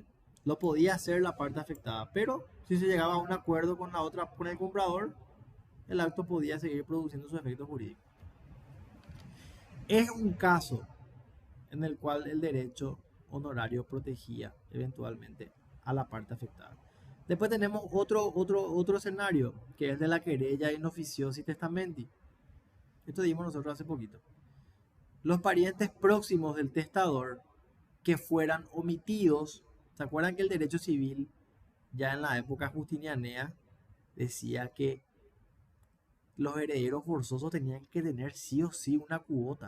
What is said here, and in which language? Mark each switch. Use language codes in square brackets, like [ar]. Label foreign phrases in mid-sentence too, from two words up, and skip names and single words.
[es] Lo podía hacer la parte afectada, pero si se llegaba a un acuerdo con el comprador, el acto podía seguir produciendo su efecto jurídico. Es un caso en el cual el derecho honorario protegía eventualmente a la parte afectada. Después tenemos otro escenario, que es de la [la] querella in officiosi testamenti. [es] Esto dimos nosotros hace poquito. Los parientes próximos del testador que fueran omitidos. ¿Se acuerdan que el derecho civil, ya en la época justinianea, decía que los herederos forzosos tenían que tener sí o sí una cuota?